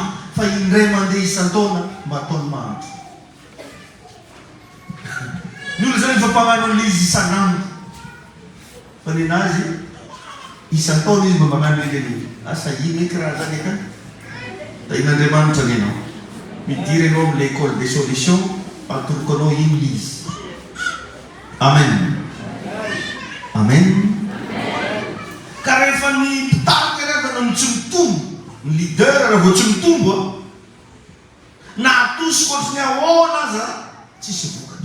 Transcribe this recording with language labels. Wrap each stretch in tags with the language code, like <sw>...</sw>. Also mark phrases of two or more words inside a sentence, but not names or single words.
<mg>Fa indray mandeha isan-taona mba ataony mahandro. Ny olona zany efa mpagnano an'izy isan'andro. Fa ny anazy isan-taona izy mba magnano ilay asa ino eky raha zany eka. Da in'Andriamanitra anenao. Midiry ianao amin'ny</mg> <fr>l'école des solutions,</fr> <mg>atoroko anao ino izy. Amen. Amen. Ka rehefa ny mpitariky rehefa no tsy mitombo, ny leader raha vao tsy mitombo na atosy ohatrany ahoana aza tsisy vokatra.</mg>